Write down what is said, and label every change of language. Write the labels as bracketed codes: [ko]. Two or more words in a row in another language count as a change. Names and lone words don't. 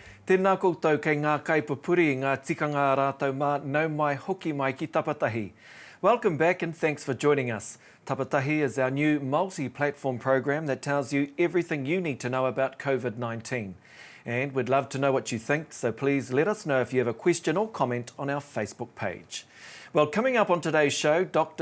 [mi] Tēnā koutou kei ngā kaipapuri i ngā tikanga rātou mā nau mai hoki mai ki Tapatahi. [en] Welcome back and thanks for joining us. Tapatahi is our new multi-platform program that tells you everything you need to know about COVID-19. And we'd love to know what you think, so please let us know if you have a question or comment on our Facebook page. Well, coming up on today's show, Dr.